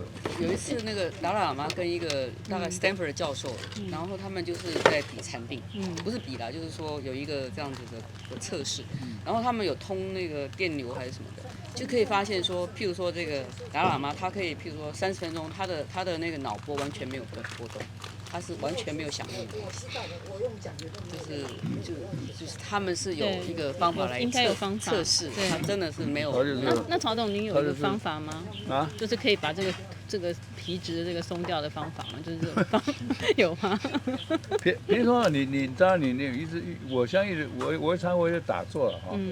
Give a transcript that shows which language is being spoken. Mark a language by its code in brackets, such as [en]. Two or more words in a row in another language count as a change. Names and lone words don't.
[zh] 有一次那個達賴喇嘛跟一個大概 Stanford 的教授，然後他們就是在比禪定，不是比啦，就是說有一個這樣子的測試，然後他們有通那個電流還是什麼的， 就可以發現說，譬如說這個達賴喇嘛，他可以譬如說30分鐘，他的那個腦波完全沒有波動，他是完全沒有響應的，就是他們是有一個方法來应该有方法測試，他真的是沒有。那曹董，您有一个方法吗？啊，就是可以把这个皮质的这个松掉的方法吗？就是这种方有吗？比如说你当然你一直，我相信我常会打坐了哈。